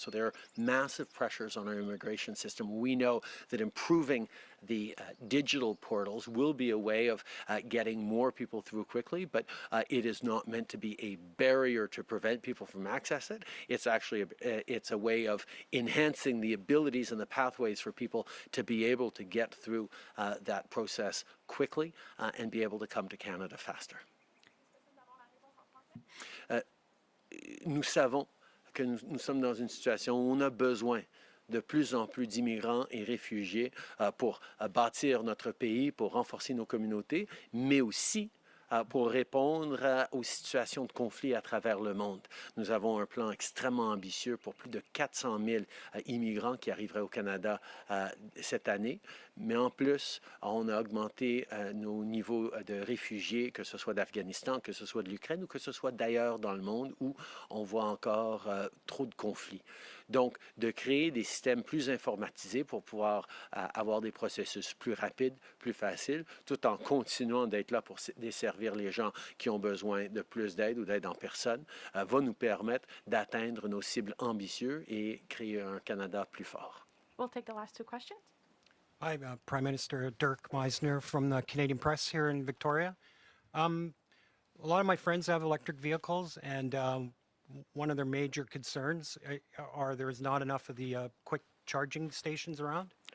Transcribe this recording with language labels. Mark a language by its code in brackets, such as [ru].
[en] So there are massive pressures on our immigration system. We know that improving the digital portals will be a way of getting more people through quickly, but it is not meant to be a barrier to prevent people from access it. It's actually it's a way of enhancing the abilities and the pathways for people to be able to get through that process quickly and be able to come to Canada faster. [fr] Nous savons que nous sommes dans une situation où on a besoin de plus en plus d'immigrants et réfugiés pour bâtir notre pays, pour renforcer nos communautés, mais aussi pour répondre aux situations de conflit à travers le monde. Nous avons un plan extrêmement ambitieux pour plus de 400 000 immigrants qui arriveraient au Canada cette année. Mais en plus, on a augmenté nos niveaux de réfugiés, que ce soit d'Afghanistan, que ce soit de l'Ukraine ou que ce soit d'ailleurs dans le monde où on voit encore trop de conflits. Donc, de créer des systèmes plus informatisés pour pouvoir avoir des processus plus rapides, plus faciles, tout en continuant d'être là pour desservir les gens qui ont besoin de plus d'aide ou d'aide en personne, va nous permettre d'atteindre nos cibles ambitieuses et créer un Canada plus fort. [en] We'll take the last two questions. Hi, Prime Minister Dirk Meisner from the Canadian Press here in Victoria. A lot of my friends have electric vehicles, and one of their major concerns are there is not enough of the quick charging stations around.